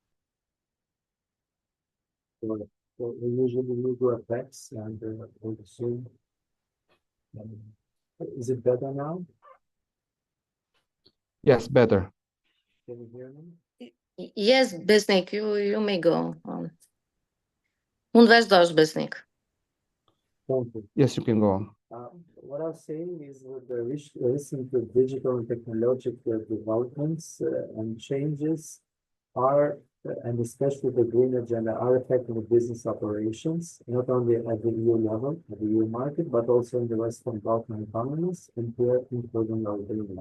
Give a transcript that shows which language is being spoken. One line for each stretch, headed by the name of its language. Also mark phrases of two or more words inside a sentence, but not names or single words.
English: So we usually do effects and we'll assume. Is it better now? Yes, better. Can you hear me? Yes, Besnik, you may go on.
Albanian: Mund vazhdosh, Besnik.
English: Thank you. Yes, you can go on. What I'm saying is that the recent digital and technological developments and changes are, and especially the green agenda, are affecting the business operations, not only at the EU level, at the EU market, but also in the Western Balkan economies, and here including Albania.